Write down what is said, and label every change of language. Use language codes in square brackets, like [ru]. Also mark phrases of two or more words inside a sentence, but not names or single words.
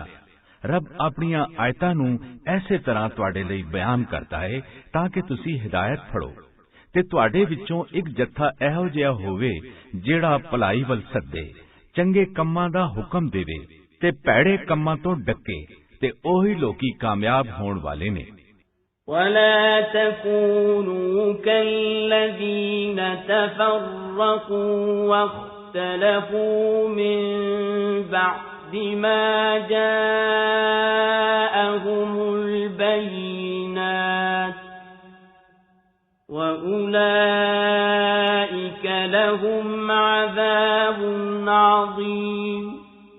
[pa] ਰੱਬ ਆਪਣੀਆਂ ਆਇਤਾਂ ਨੂੰ ਐਸੇ ਤਰ੍ਹਾਂ ਤੁਹਾਡੇ ਲਈ ਬਿਆਨ ਕਰਦਾ ਹੈ ਤਾਂ ਕਿ ਤੁਸੀਂ ਹਿਦਾਇਤ ਫੜੋ ਤੇ ਤੁਹਾਡੇ ਵਿੱਚੋਂ ਇੱਕ ਜੱਥਾ ਇਹੋ ਜਿਹਾ ਹੋਵੇ ਜਿਹੜਾ ਭਲਾਈ ਵੱਲ ਸੱਦੇ, ਚੰਗੇ ਕੰਮਾਂ ਦਾ ਹੁਕਮ ਦੇਵੇ ਤੇ ਭੈੜੇ ਕੰਮਾਂ ਤੋਂ ਡੱਕੇ ਤੇ ਉਹੀ ਲੋਕੀ ਕਾਮਯਾਬ ਹੋਣ ਵਾਲੇ ਨੇ। [ar] ولا تكونوا كالذين تفرقوا واختلفوا من بعد ما جاءهم البينات وأولئك لهم عذاب عظيم۔